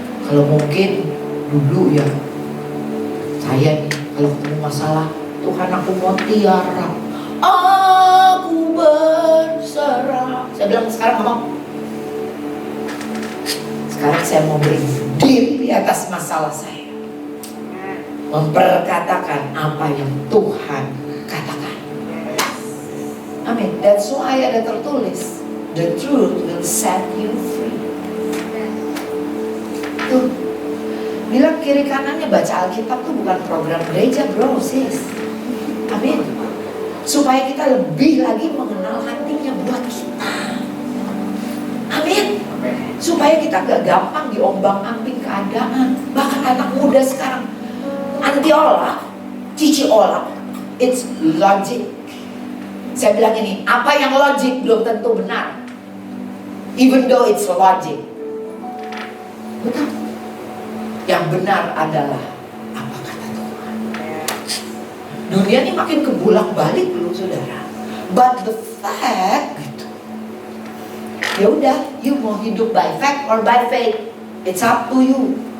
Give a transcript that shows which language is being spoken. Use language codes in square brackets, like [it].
[id] Kalau mungkin dulu ya, saya nih kalau ketemu masalah, Tuhan aku mau tiarap, aku berserah. Saya bilang sekarang nggak mau. Sekarang saya mau berdiri di atas masalah saya, memperkatakan apa yang Tuhan katakan. Amin. [en] That's why [id] ada tertulis, [en] the truth will set you free. [id] Tuh, bilang kiri kanannya, baca Alkitab tuh bukan program gereja bro, sis. Amin. Supaya kita lebih lagi mengenal hatinya buat kita. Amin. Supaya kita gak gampang diombang-ambing keadaan. Bahkan anak muda sekarang, anti olah, cici olah, [en] it's logic. [id] Saya bilang ini, apa yang logic belum tentu benar, [en] even though it's logic. [id] Betul. Yang benar adalah apa kata Tuhan. Dunia ini makin kebulak balik loh saudara. [en] But the fact [id] gitu, ya udah, [en] you [id] mau hidup [en] by fact or by faith, it's up to you.